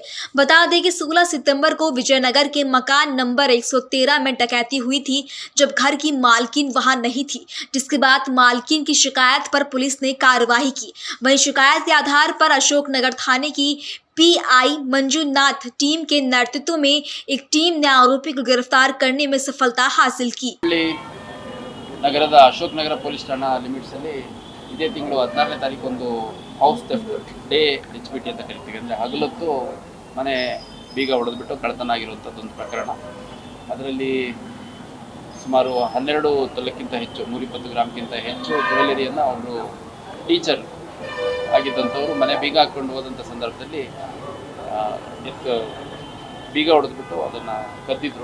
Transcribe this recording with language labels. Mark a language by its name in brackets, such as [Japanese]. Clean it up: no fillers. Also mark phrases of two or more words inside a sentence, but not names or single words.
[Hindi] बता दें कि 16 सितंबर को विजयनगर के मकान नंबर 113 में डकैती हुई थी, जब घर की मालकिन वहां नहीं थी, जिसके बाद मालकिन की शिकायत पर पुलिस ने कार्रवाई की। वहीं शिकायत के आधार पर अशोकनगर थाने की पीआई मंजूनाथ टीम के नेतृत्व में एक टीम ने आरोपी को गिरफ्तार करने में सफलता हासिल की। [Kannada] ನಗರದ ಅಶೋಕನಗರ ಪೊಲೀಸ್ ಠಾಣಾ ಲಿಮಿಟ್ಸ್ ಅಲ್ಲಿ ಇದೇ ತಿಂಗಳು 16ನೇ ತಾರೀಕು [English] house theft day [Kannada] HBT ಅಂತ ಕರಿತೀವಿ. ಅಂದರೆ ಹಗಲೊತ್ತು ಮನೆ ಬೀಗ ಹೊಡೆದ್ಬಿಟ್ಟು ಕಳ್ಳತನ ಆಗಿರುವಂಥದ್ದು ಒಂದು ಪ್ರಕರಣ. ಅದರಲ್ಲಿ ಸುಮಾರು 12 ತೊಲೆಕ್ಕಿಂತ ಹೆಚ್ಚು 120 ಗ್ರಾಮ್ಗಿಂತ ಹೆಚ್ಚು ಜ್ಯುವೆಲರಿಯನ್ನು ಅವರು ಟೀಚರ್ ಆಗಿದ್ದಂಥವ್ರು ಮನೆ ಬೀಗ ಹಾಕ್ಕೊಂಡು ಹೋದಂಥ ಸಂದರ್ಭದಲ್ಲಿ ಬೀಗ ಹೊಡೆದ್ಬಿಟ್ಟು ಅದನ್ನು ಕದ್ದಿದ್ರು.